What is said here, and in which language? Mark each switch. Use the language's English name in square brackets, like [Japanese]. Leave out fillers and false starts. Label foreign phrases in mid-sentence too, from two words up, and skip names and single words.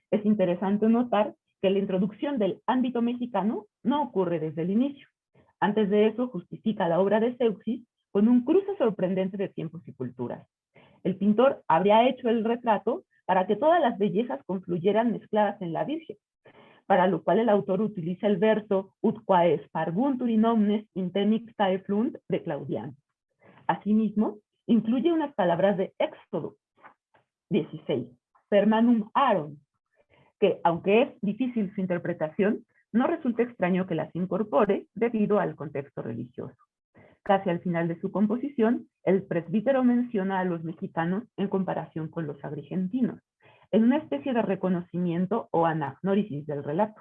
[Spanish] Es interesante notar que la introducción del ámbito mexicano no ocurre desde el inicio. Antes de eso, justifica la obra de Zeuxis con un cruce sorprendente de tiempos y culturas. El pintor habría hecho el retrato para que todas las bellezas confluyeran mezcladas en la Virgen, para lo cual el autor utiliza el verso [Latin] ut quaes parvuntur in omnes intemixtae flunt [Spanish] de Claudiano. Asimismo, incluye unas palabras de Éxodo 16, [Latin] Permanum Aaron, [Spanish] que aunque es difícil su interpretación, no resulta extraño que las incorpore debido al contexto religioso. Casi al final de su composición, el presbítero menciona a los mexicanos en comparación con los agrigentinos, en una especie de reconocimiento o anagnórisis del relato.